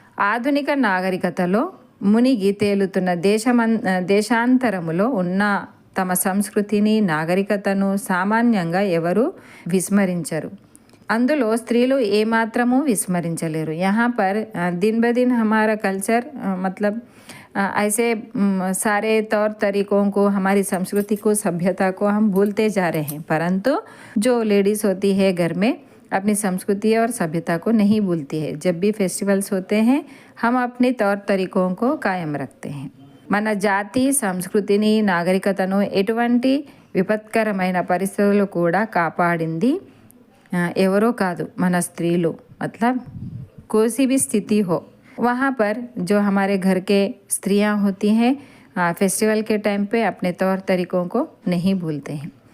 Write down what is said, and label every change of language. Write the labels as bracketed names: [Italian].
[Telugu] ఆధునిక నాగరికతలో మునిగి తేలుతున్న దేశాంతరములో ఉన్న తమ సంస్కృతిని, నాగరికతను సామాన్యంగా ఎవరు విస్మరించరు. అందులో స్త్రీలు ఏమాత్రము విస్మరించలేరు. [Hindi] यहाँ पर दिन ब दिन हमारा कल्चर मतलब ऐसे सारे तौर तरीकों को, हमारी संस्कृति को, सभ्यता को हम भूलते जा रहे हैं। परंतु जो लेडीज़ होती है घर में अपनी संस्कृति और सभ्यता को नहीं भूलती है। जब भी फेस्टिवल्स होते हैं हम अपने तौर तरीकों को कायम रखते हैं। [Telugu] మన జాతి సంస్కృతిని నాగరికతను ఎటువంటి విపత్కరమైన పరిస్థితులు కూడా కాపాడింది ఎవరో కాదు, మన స్త్రీలు। [Hindi] मतलब कोई भी स्थिति हो वहाँ पर जो हमारे घर के स्त्रियाँ होती हैं फेस्टिवल के टाइम पे अपने तौर तरीकों को नहीं भूलते हैं।